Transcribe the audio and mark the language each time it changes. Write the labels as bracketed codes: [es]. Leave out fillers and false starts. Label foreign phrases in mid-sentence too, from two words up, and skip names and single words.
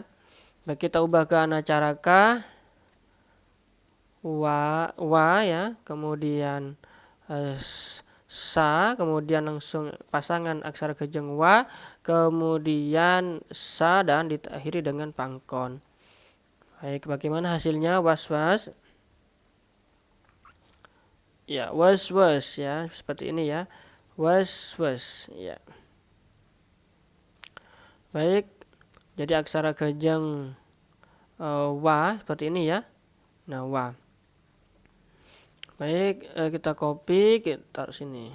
[id] Baik, kita ubah ke anacaraka. Wa ya, kemudian sa, kemudian langsung pasangan aksara kejeng wa, kemudian sa dan diakhiri dengan pangkon. Baik, bagaimana hasilnya was-was? Ya, was-was ya, seperti ini ya. Was-was ya. Baik, jadi aksara kejeng wa seperti ini ya. Nah, wa. Baik, kita copy, kita taruh sini.